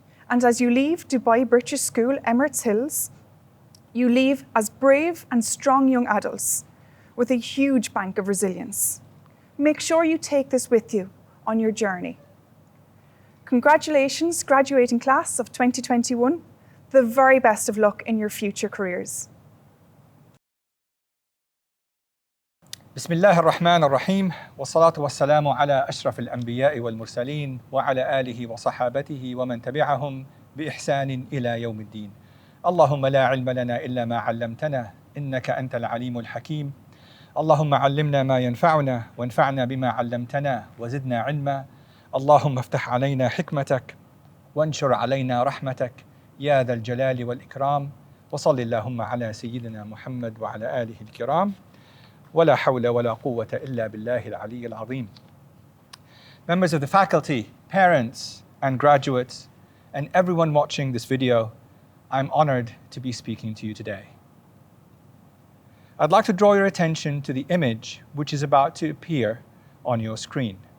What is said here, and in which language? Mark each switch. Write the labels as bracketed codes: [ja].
[en] And as you leave Dubai British School, Emirates Hills, you leave as brave and strong young adults with a huge bank of resilience. Make sure you take this with you on your journey. Congratulations, graduating class of 2021. The very best of luck in your future careers. [ar] بسم الله الرحمن الرحيم والصلاة والسلام على أشرف الأنبياء والمرسلين وعلى آله وصحابته ومن تبعهم بإحسان إلى يوم الدين. اللهم لا علم لنا إلا ما علمتنا إنك أنت العليم الحكيم. اللهم علمنا ما ينفعنا وانفعنا بما علمتنا وزدنا علما. اللهم افتح علينا حكمتك وانشر علينا رحمتك يا ذا الجلال والإكرام. وصل اللهم على سيدنا محمد وعلى آله الكرام. ولا حول ولا قوة إلا بالله العلي العظيم. [en] Members of the faculty, parents and graduates, and everyone watching this video, I'm honored to be speaking to you today. I'd like to draw your attention to the image which is about to appear on your screen.